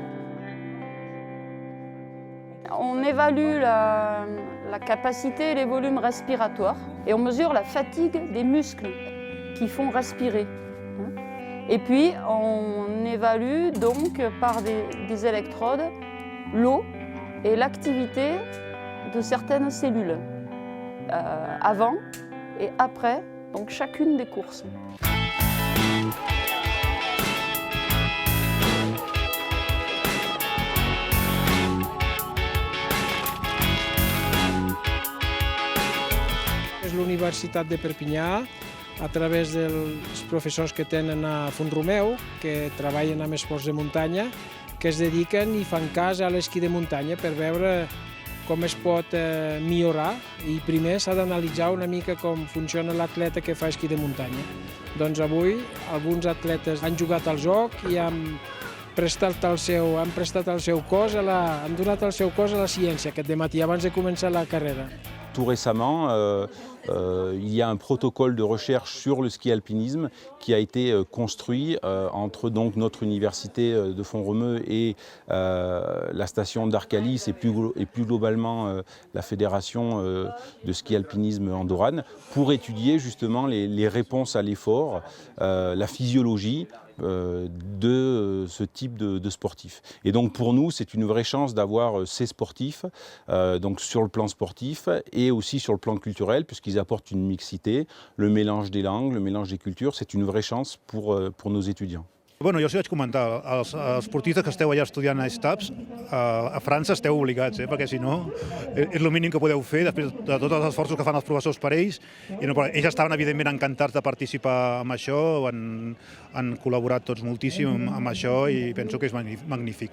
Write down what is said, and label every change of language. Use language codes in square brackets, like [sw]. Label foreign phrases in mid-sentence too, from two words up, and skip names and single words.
[fr] On évalue la capacité et les volumes respiratoires et on mesure la fatigue des muscles qui font respirer. Et puis on évalue donc par des électrodes l'eau et l'activité de certaines cellules avant et après donc chacune des courses. [ca] És l'Universitat de Perpinyà, a través dels professors que tenen a Font-romeu, que treballen amb esports de muntanya, que es dediquen i fan cas a l'esquí de muntanya per veure com es pot millorar i primer s'ha d'analitzar una mica com funciona l'atleta que fa esquí de muntanya. Doncs avui alguns atletes han jugat al joc i han donat el seu cos a la ciència aquest dematí abans de començar la carrera. [fr] Tout récemment, il y a un protocole de recherche sur le ski alpinisme qui a été construit entre donc notre université de Font-romeu et la station d'Arcalis et plus globalement la fédération de ski alpinisme andorrane pour étudier justement les réponses à l'effort, la physiologie de ce type de sportifs. Et donc pour nous, c'est une vraie chance d'avoir ces sportifs donc sur le plan sportif et aussi sur le plan culturel, puisqu'ils apportent une mixité, le mélange des langues, le mélange des cultures. C'est une vraie chance pour nos étudiants. [ca] Bueno, jo us vaig comentar, els esportistes que esteu allà estudiant a STAPS, a França esteu obligats, perquè si no és el mínim que podeu fer després de tots els esforços que fan els professors per ells. I no, ells estaven evidentment encantats de participar en això, han col·laborat tots moltíssim amb això i penso que és magnífic.